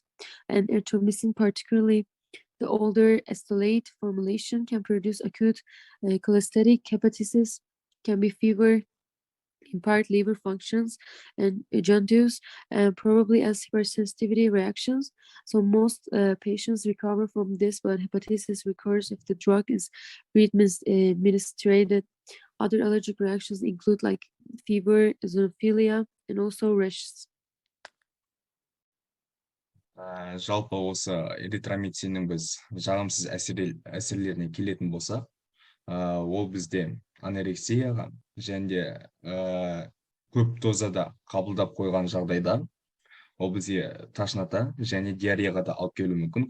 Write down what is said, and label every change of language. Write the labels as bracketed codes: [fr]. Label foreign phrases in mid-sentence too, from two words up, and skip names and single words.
[en] And erythromycin, particularly the older estolate formulation, can produce acute cholestatic hepatitis, can be fever, impaired liver functions, and jaundice, and probably as hypersensitivity reactions. So most patients recover from this, but hepatitis recurs if the drug is administered. Other allergic reactions include like fever, eosinophilia, and also rashes. [kk] Жалпы осы эритромициннің біз жағымсыз әсерлеріне келетін болсақ, ол бізде анорексияға және де көп дозада қабылдап қойған жағдайда ол бізге ташната және диареяға да алып келуі мүмкін.